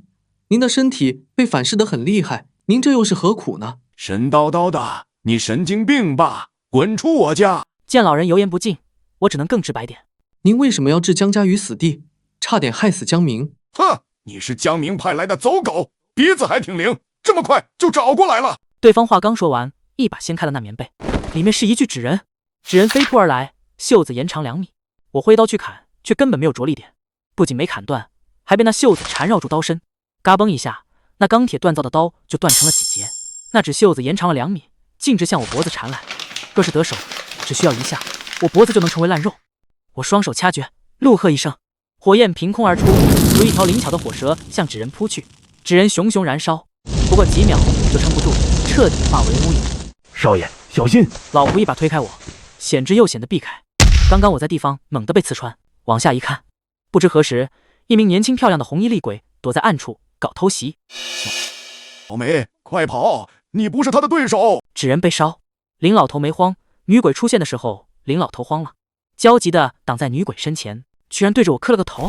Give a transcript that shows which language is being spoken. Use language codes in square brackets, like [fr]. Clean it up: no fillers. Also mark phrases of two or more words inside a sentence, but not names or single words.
[zh] 您的身體被反噬得很厲害，您這又是何苦呢？神叨叨的，你神經病吧！滾出我家！見老人油鹽不進，我只能更直白點。您為什麼要置江家於死地？差點害死江明。哼，你是江明派來的走狗，鼻子還挺靈，這麼快就找過來了。對方話剛說完，一把掀開了那棉被，裡面是一具紙人。紙人飛撲而來，袖子延長2米。我揮刀去砍，卻根本沒有着力點，不僅沒砍斷，還被那袖子纏繞住刀身。嘎嘣一下，那鋼鐵鍛造的刀就斷成了幾截。那紙袖子延長了2米，徑直向我脖子纏來。若是得手，只需要一下，我脖子就能成為爛肉。我雙手掐決，怒喝一聲，火焰憑空而出，如一條靈巧的火蛇向紙人撲去。紙人熊熊燃燒，不過幾秒就撐不住，徹底化為烏有。少爺，小心！老僕一把推開我，險之又險的避開。剛剛我在地方猛地被刺穿，往下一看，不知何時，一名年輕漂亮的紅衣厲鬼躲在暗處搞偷襲。小梅，快跑！你不是他的对手。纸人被烧，林老头没慌，女鬼出现的时候，林老头慌了，焦急地挡在女鬼身前，居然对着我磕了个头。